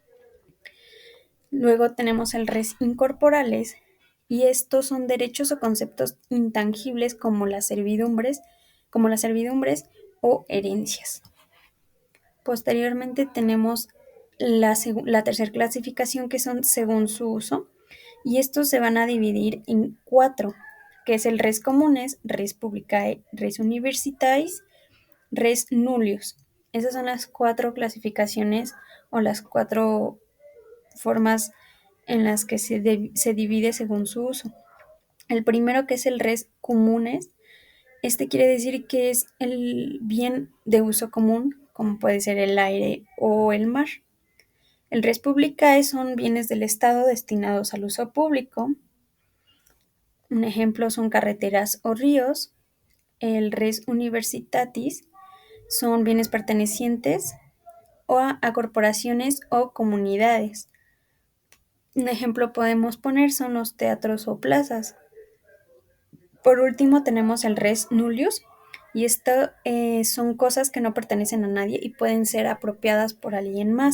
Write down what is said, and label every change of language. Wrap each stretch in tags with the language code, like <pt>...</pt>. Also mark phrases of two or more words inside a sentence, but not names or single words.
<es>Luego tenemos el</es> <la>res incorporales,</la> <es>y estos son derechos o conceptos intangibles como las servidumbres o herencias. Posteriormente tenemos la tercera clasificación, que son según su uso, y estos se van a dividir en cuatro, que es el</es> <la>res comunes, res publicae, res universitatis, res nullius.</la> <es>Esas son las cuatro clasificaciones o las cuatro formas en las que se divide según su uso. El primero, que es el</es> <la>res comunes,</la> <es>este quiere decir que es el bien de uso común, como puede ser el aire o el mar. El</es> <la>res publicae</la> <es>son bienes del Estado destinados al uso público. Un ejemplo son carreteras o ríos. El</es> <la>res universitatis</la> <es>son bienes pertenecientes a corporaciones o comunidades. Un ejemplo podemos poner son los teatros o plazas. Por último tenemos el</es> <la>res nullius,</la> <es>y esto son cosas que no pertenecen a nadie y pueden ser apropiadas por alguien más.</es>